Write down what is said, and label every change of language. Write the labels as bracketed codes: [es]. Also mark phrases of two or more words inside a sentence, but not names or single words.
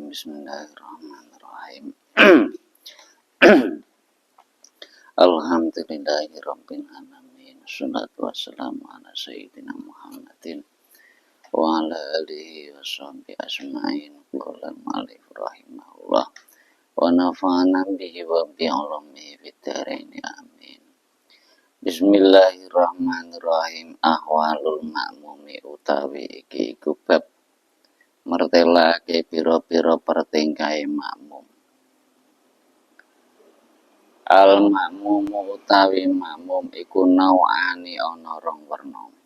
[ar] بسم الله الرحمن الرحيم. الحمد لله رب العالمين. الصلاة والسلام على سيدنا محمد وعلى آله وصحبه أجمعين. قال المؤلف رحمه الله ونفعنا به وبعلومه في الدارين آمين. بسم الله الرحمن الرحيم. أحوال المأموم [jv] utawi iki iku bab mertelake pira-pira pertingkahe makmum. [ar] المأموم [jv] utawi makmum iku nau'ani ana rong werna.